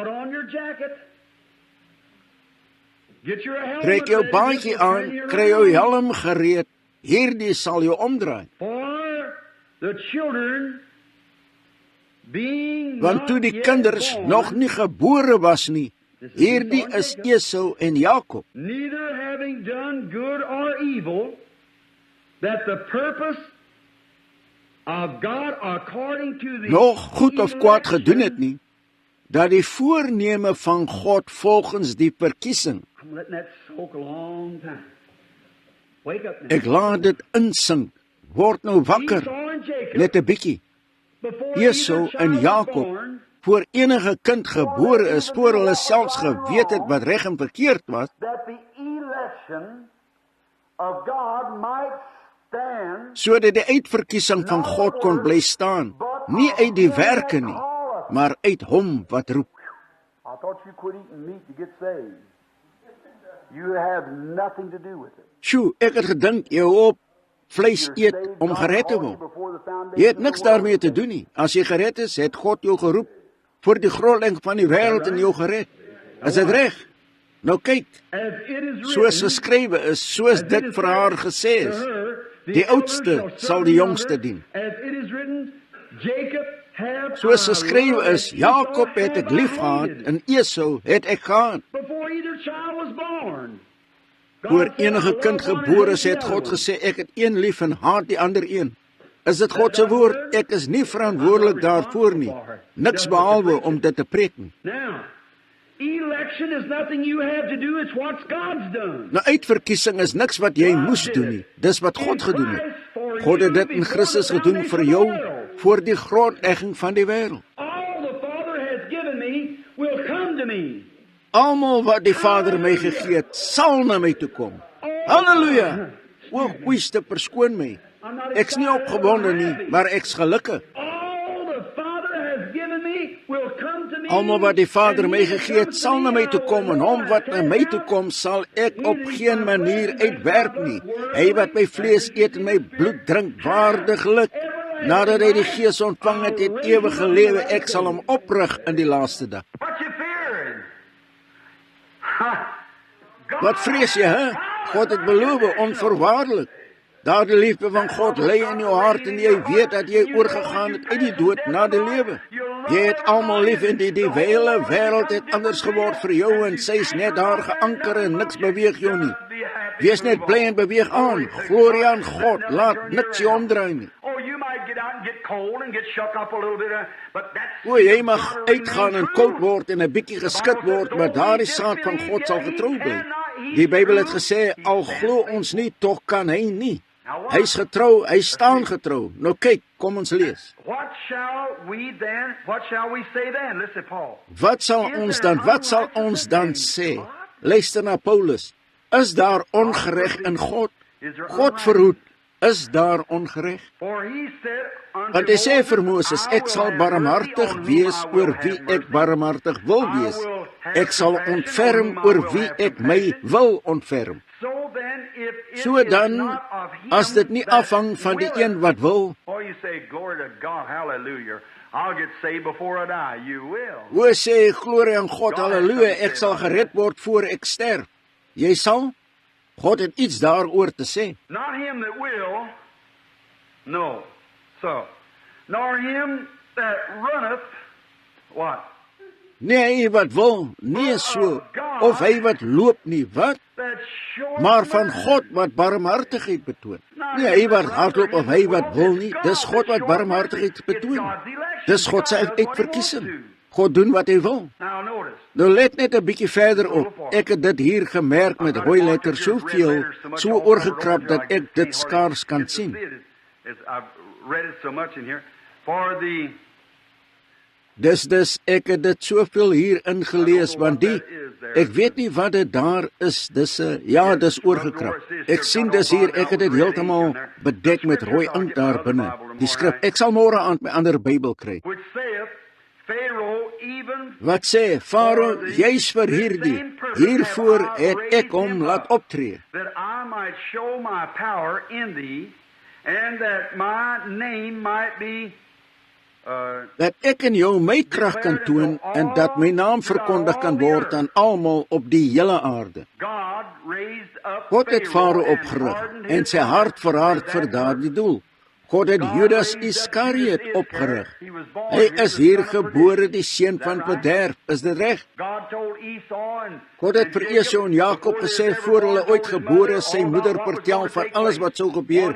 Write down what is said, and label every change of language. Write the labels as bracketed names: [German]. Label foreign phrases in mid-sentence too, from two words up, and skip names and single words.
[Afrikaans] Trek jou baadjie aan, kry jou helm gereed, hierdie sal jou omdraai. Want toe die kinders nog nie gebore was nie, hierdie is Esau en Jakob. [English] Neither having done good or evil, that the purpose of God according to the [Afrikaans] Nog goed of kwaad gedoen het nie, dat die voorneme van God volgens die verkiesing, [English] I'm letting that soak a long time. Wake up now. [Afrikaans] ek laat dit insink, word nou wakker, [English] Esau and Jacob, [Afrikaans] net 'n bietjie. [English] before Esau either [Afrikaans] en [English] child was [Afrikaans] Jakob, [English] born, [Afrikaans] voor enige kind gebore is, voor hulle selfs geweet het wat reg en verkeerd was, [English] that the election of God might stand, [Afrikaans] sodat die uitverkiesing van God kon bly staan, nie uit die werke nie, maar uit hom wat roep. [English] I thought you quit eating meat to get saved. You have nothing to do with it. [Afrikaans] Sjoe, ek het gedink jy op vleis eet om gered te word. Jy het niks daarmee te doen nie. As jy gered is, het God jou geroep voor die grondlegging van die wêreld en jou gered. Is dit reg? Nou kyk, [English] As it is [Afrikaans] soos [English] written, [Afrikaans] geskrywe is, soos dit vir haar gesê is, die oudste sal die jongste dien. [English] As it is written, Jacob have [Afrikaans] Soos [English] I [Afrikaans] geskrywe [English] loved, [Afrikaans] is, Jakob het ek lief gehad en Esau het ek gehaat. [English] before either child was born. [Afrikaans] Voor enige kind gebore is, het God gesê, ek het een lief en haat die ander een. Is dit God se woord? Ek is nie verantwoordelik daarvoor nie. Niks behalwe om dit te preek nie. [English] Now, election is nothing you have to do, it's what God's done. [Afrikaans] Nou uitverkiesing is niks wat jy moes doen nie. Dis wat God gedoen het. God het dit in Christus gedoen vir jou, voor die grondlegging van die wêreld. [English] All the Father has given me will come to me. [Afrikaans] Almal wat die Vader my gegee het, sal na my toe kom. Halleluja! O, Christus, verskoon my. Ek's nie opgewonde nie, maar ek's gelukkig. [English] All the Father has given me will come to me. [Afrikaans] Almal wat die Vader my gegee het, sal na my toe kom, en hom wat na my toe kom, sal ek op geen manier uitwerp nie. Hy wat my vlees eet en my bloed drink, waardiglik, nadat hy die Gees ontvang het, het ewige lewe, ek sal hom oprig in die laaste dag. [English] What you fearing? [Afrikaans] Wat vrees jy, hè? God het beloof, onvoorwaardelik. Daar die liefde van God lê in jou hart en jy weet dat jy oorgegaan het uit die dood na die lewe. Jy het almal lief en die hele wêreld het anders geword vir jou en sy's net daar geanker en niks beweeg jou nie. Wees net bly en beweeg aan. Glorie aan God, laat niks jou omdraai nie. [English] Oh, you might get out and get cold and get shook up a little bit, but that's... [Afrikaans] O, jy mag uitgaan en koud word en 'n bietjie geskit word, maar daardie saad van God sal getrou bly. Die Bybel het gesê, al glo ons nie, tog kan hy nie. Hy's getrou, hy staan getrou. Nou kyk, kom ons lees. [English] What shall we say then? Listen, Paul. [Afrikaans] Wat sal ons dan sê? Luister na Paulus. Is daar ongereg in God? God verhoed, is daar ongereg? [English] For he said unto [Afrikaans] Want hy sê vir [English] Moses, [Afrikaans] Moses, ek sal barmhartig wees oor wie ek barmhartig wil wees. Ek sal ontferm oor wie ek my wil ontferm. [English] So then, if it [Afrikaans] So [English] is [Afrikaans] dan, [English] not of him [Afrikaans] as dit nie [English] that [Afrikaans] afhang van die [English] willeth. [Afrikaans] een wat wil, [English] Oh, you say, glory to God, hallelujah. I'll get saved before I die. You will. [Afrikaans] o sê, glorie aan God, halleluja, ek sal gered word voor ek sterf. Jy sal? God het iets daaroor te sê. [English] Not him that will, no. So, nor him that runneth, what? [Afrikaans] Nee, hy wat wil, nie so, of hy wat loop nie, wat? [English] That showeth [Afrikaans] Maar van [English] mercy. [Afrikaans] God wat barmhartigheid betoon. Nie hy wat hardloop of hy wat wil nie, dis God wat barmhartigheid betoon. Dis God se uitverkiesing. God doen wat hy wil. [English] Now notice, [Afrikaans] Nou let net 'n bietjie verder op. Ek het dit hier gemerk met rooi letters soveel, so oorgekrap dat ek dit skaars kan sien. [English] I've read it so much in here. For the [Afrikaans] Dis ek het dit soveel hier ingelees want ek weet nie wat dit daar is. Dis ja, dis oorgekrap. Ek sien dis hier, ek het dit heeltemal bedek met rooi inkt daar binne. Die skrif. Ek sal môre aan my ander Bybel kry. [English] which saith, Pharaoh even [Afrikaans] Wat sê Farao, juis vir hiervoor het ek hom laat optree. [English] that I might show my power in thee, and that my name might be [Afrikaans] Dat ek in jou my krag kan toon en dat my naam verkondig kan word aan almal op die hele aarde. [English] God raised up [Afrikaans] God het Farao [English] Pharaoh and [Afrikaans] opgerig [English] hardened [Afrikaans] en [English] his [Afrikaans] sy hart verhard [English] heart [Afrikaans] vir daardie doel. God het Judas Iskariot opgerig. Hy is hier gebore, die seun van verderf. Is dit reg? God het vir Esau en Jakob gesê voor hulle ooit gebore is, sy moeder vertel van alles wat sou gebeur.